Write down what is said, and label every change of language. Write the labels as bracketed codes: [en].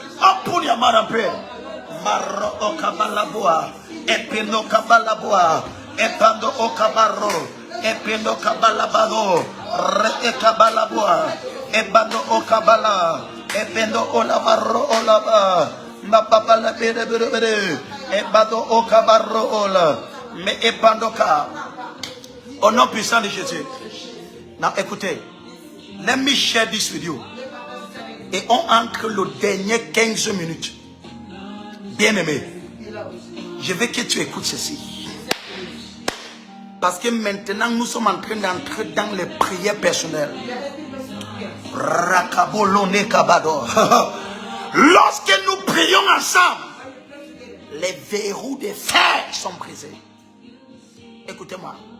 [fr] Oh, pour Yamarampe, Maro Okabalaboa, Epino Kabalaboa, Epando Okabaro, Epino Kabalabaro, Re Ekabalaboa, Ebando Okabala, Ependo Olabaro Olaba, Mapapala Bede, Ebando Okabaro Ola, mais Epandoka. Au nom puissant de Jésus. [en] Now [fr] écoutez, [en] let me share this with you. [fr] Et on entre le dernier 15 minutes. Bien-aimé, je veux que tu écoutes ceci. Parce que maintenant, nous sommes en train d'entrer dans les prières personnelles. Rakabolone kabado. Lorsque nous prions ensemble, les verrous de fer sont brisés. Écoutez-moi.